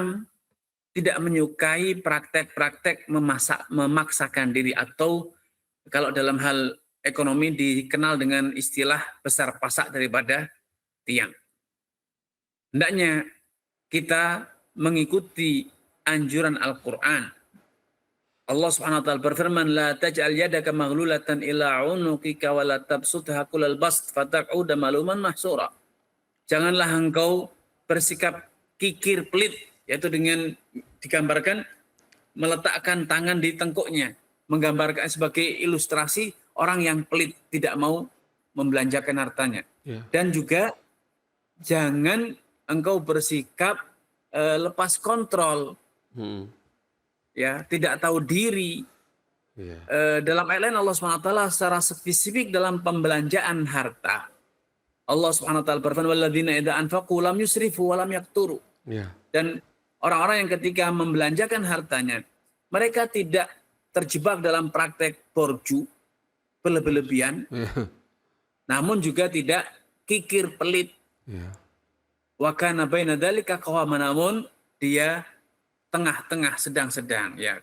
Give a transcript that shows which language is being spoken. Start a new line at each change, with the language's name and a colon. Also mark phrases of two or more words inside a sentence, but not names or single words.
Indonesian: Islam tidak menyukai praktek-praktek memaksakan diri, atau kalau dalam hal ekonomi dikenal dengan istilah besar pasak daripada tiang. Hendaknya kita mengikuti anjuran Al-Quran. Allah
Arabic: سبحانه وتعالى
Indonesian: berfirman,
Arabic: لا تجعل يدك مغلولة إلى عنقك ولا تبسطها كل البسط فتقعد ملوما محسورا.
Indonesian: Janganlah engkau bersikap kikir pelit, yaitu dengan digambarkan meletakkan tangan di tengkuknya, menggambarkan sebagai ilustrasi orang yang pelit, tidak mau membelanjakan hartanya. Dan juga jangan engkau bersikap lepas kontrol, ya, tidak tahu diri. Dalam ayat lain Allah SWT secara spesifik dalam pembelanjaan harta.
Arabic: Allah SWT berfirman, والذين إذا أنفقوا لم يسرفوا ولم يقتروا.
Indonesian: Dan orang-orang yang ketika membelanjakan hartanya, mereka tidak terjebak dalam praktek borju, berlebihan, namun juga tidak kikir pelit.
Arabic: وكان بين ذلك قواما,
Indonesian: namun dia tengah-tengah, sedang-sedang, ya.